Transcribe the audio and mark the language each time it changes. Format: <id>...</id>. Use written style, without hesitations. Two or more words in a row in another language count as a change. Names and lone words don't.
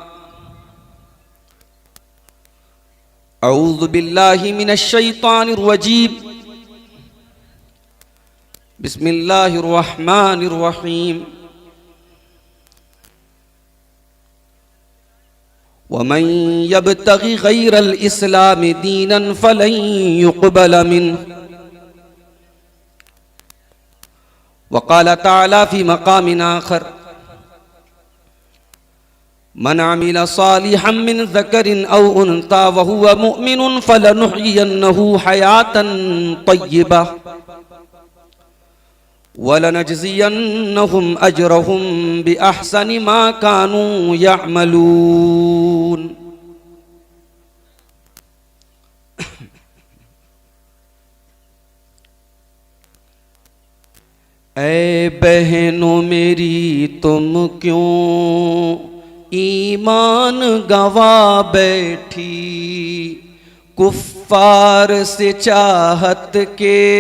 <ar>أعوذ بالله من الشيطان الرجيم. بسم الله الرحمن الرحيم. ومن يبتغ غير الإسلام دينا فلن يقبل منه وقال تعالى في مقام آخر من عمل صالحا من ذكر أو أنثى وهو مؤمن فلنحيينه حياة طيبة ولنجزينهم أجرهم بأحسن ما كانوا يعملون.</ar> <ur>اے بہنوں میری تم کیوں ایمان گنوا بیٹھی، کفار سے چاہت کے</ur>